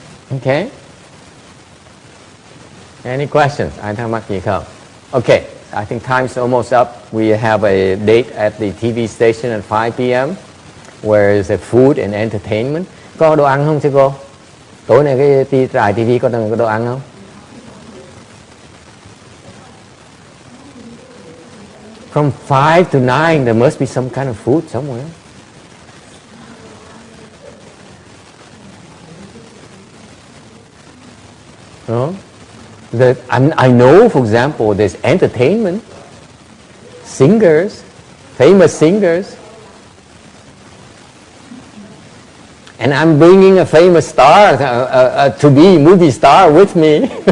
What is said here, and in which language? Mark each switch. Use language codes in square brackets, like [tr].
[en] Okay. Any questions? [vi] Ai thắc mắc gì không? [en] Okay. I think time's almost up. We have a date at the TV station at 5 p.m. where is a food and entertainment. [vi] Có đồ ăn không thưa cô? Tối nay cái đài TV có đồ ăn không? [en] From 5 to 9 there must be some kind of food somewhere. No? I know, for example, there's entertainment, singers, famous singers, and I'm bringing a famous star to be movie star with me.